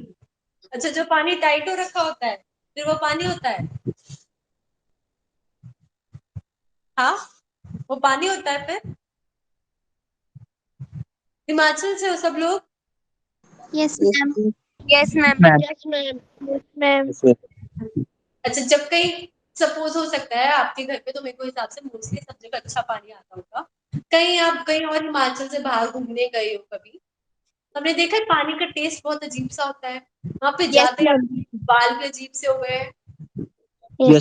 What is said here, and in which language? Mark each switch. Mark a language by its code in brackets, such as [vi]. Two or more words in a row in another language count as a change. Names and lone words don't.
[hi] अच्छा, जो पानी टाइट हो रखा होता है फिर वो पानी होता है? हाँ, वो पानी होता है फिर? हिमाचल से हो सब लोग? [en] यस Yes, मैम। Yes ma'am. Ma'am. Yes, ma'am. Yes, ma'am. Yes, ma'am. [hi] अच्छा, जब कहीं सपोज हो सकता है आपके घर पे, तो मेरे को हिसाब से मोस्टली सब जगह अच्छा पानी आता होगा, कहीं आप कहीं और हिमाचल से बाहर घूमने गए हो कभी, हमने देखा है पानी का टेस्ट बहुत अजीब सा होता है, वहां पे [en] Yes, [hi] जाते [en] ma'am. [hi] हैं बाल भी अजीब से हो गए, [en] यस